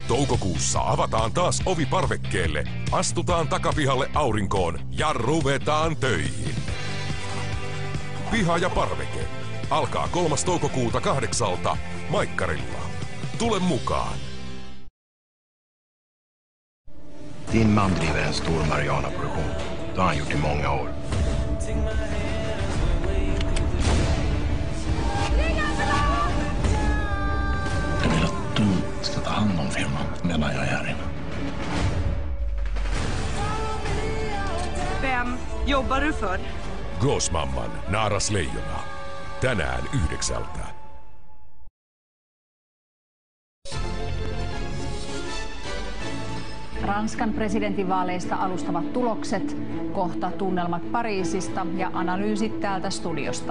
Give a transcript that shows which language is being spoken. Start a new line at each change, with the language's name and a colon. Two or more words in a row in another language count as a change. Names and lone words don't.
Finnish: Toukokuussa avataan taas ovi parvekkeelle, astutaan takapihalle aurinkoon ja ruvetaan töihin. Piha ja parveke alkaa 3. toukokuuta 8 Maikkarilla. Tule mukaan!
Swedish: Din man driver en stor marijuanaproduktion. Det har han gjort i många år. Jag vill att du ska ta hand om firman medan jag är här inne. Vem jobbar du för? Gåsmamman Naaras leijona.
Finnish: Tänään 9. Ranskan presidentinvaaleista alustavat tulokset, kohta tunnelmat Pariisista ja analyysit täältä studiosta.